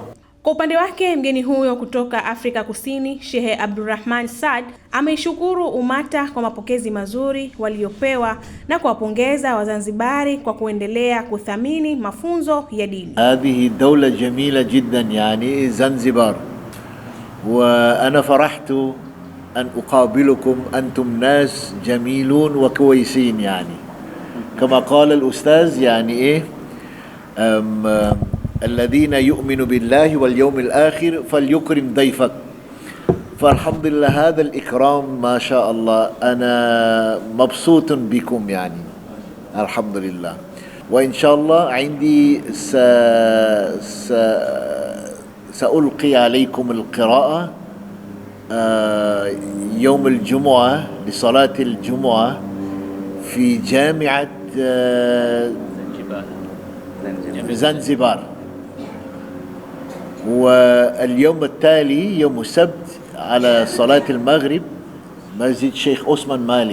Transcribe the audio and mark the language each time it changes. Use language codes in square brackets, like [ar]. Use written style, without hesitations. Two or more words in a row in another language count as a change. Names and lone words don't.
[sw] Kwa upande wake, mgeni huyo kutoka Afrika Kusini, Sheikh Abdurrahman Saad, ameishukuru UMATA kwa mapokezi mazuri waliopewa na kuwapongeza Wazanzibari kwa kuendelea kuthamini mafunzo ya dini. [ar] هذه دولة جميلة جدا، يعني زنجبار، وأنا فرحت أن أقابلكم أنتم ناس جميلون وكويسين، يعني كما قال الأستاذ، يعني الذين يؤمنوا بالله واليوم الآخر فليكرم ضيفك. فالحمد لله هذا الإكرام ما شاء الله، أنا مبسوط بكم يعني، الحمد لله. وإن شاء الله عندي سألقي عليكم القراءة يوم الجمعة لصلاة الجمعة في جامعة زنزبار، واليوم التالي يوم السبت على صلاة المغرب مسجد شيخ عثمان مالي.